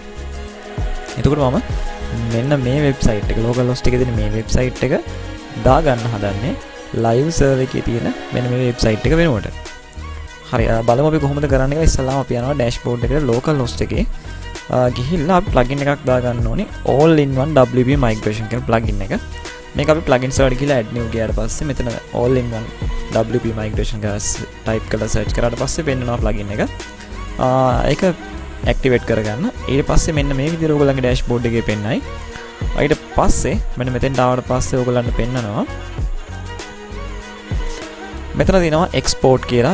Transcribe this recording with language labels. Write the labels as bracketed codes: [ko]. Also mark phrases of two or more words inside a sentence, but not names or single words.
[si] එතකොට මම මෙන්න මේ website එක [en] local host [si] එකේ තියෙන මේ website එක දා ගන්න හදන්නේ [en] live server [si] එකේ තියෙන මෙන්න මේ website එක වෙනුවට. හරි. බලමු අපි කොහොමද කරන්නේ කියලා. ඉස්සෙල්ලාම අපි යනවා dashboard එකට [en] local host [si] එකේ. ගිහිල්ලා අපි plugin එකක් දා ගන්න ඕනේ all in one WP migration කියන plugin එක. මේක අපි plugins වලට ගිහලා [en] add new [si] ගියාට පස්සේ මෙතන all in one WP migration කියලා type කරලා search කරාට පස්සේ පෙන්නනවා plugin එක. ඒක activate කරගන්න. ඊට පස්සේ මෙන්න මේ විදිහට ඔයගොල්ලන්ගේ dashboard එකේ පෙන්නයි. ඊට පස්සේ මෙන්න මෙතෙන්ට ආවට පස්සේ ඔයගොල්ලන්ට පෙන්නනවා මෙතන තියෙනවා export කියලා.